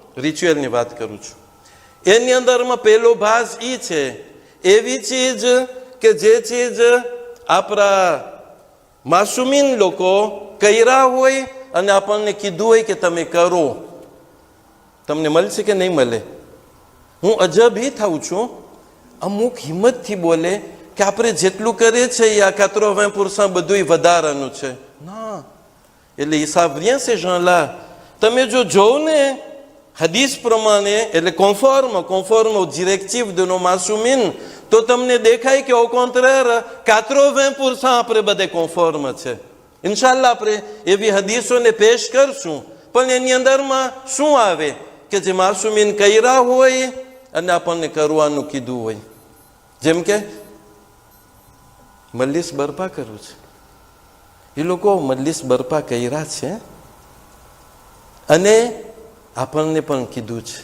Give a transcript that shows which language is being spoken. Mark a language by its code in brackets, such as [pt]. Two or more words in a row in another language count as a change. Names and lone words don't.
[gu] એની અંદરમાં પહેલો ભાગ એ છે, એવી ચીજ કે જે ચીજ આપણા માસુમીન લોકો કર્યા હોય અને આપણને કીધું હોય કે તમે કરો. તમને મળશે કે નહીં મળે? હું અજબ એ થાઉં છું, અમુક હિંમતથી બોલે કે આપણે જેટલું કરીએ છીએ આ 80% બધું વધારાનું છે. ના, એટલે હિસાબ [fr] rien ces gens-là. [gu] તમે જો જોવ ને હદીસ પ્રમાણે, એટલે [fr] conforme aux directives de nos [gu] માસુમીન, તો તમને દેખાય કે [fr] au contraire [gu] 80% આપણે બધે conforme છે. ઇન્શાલ્લાહ આપણે એવી હદીસોને પેશ કરશું. પણ એની અંદરમાં શું આવે કે જે માસુમીન કર્યા હોય અને આપણને કરવાનું કીધું હોય. જેમ કે મજલિસ બરપા કરવું છે, એ લોકો મજલિસ બરપા કર્યા છે અને આપણને પણ કીધું છે.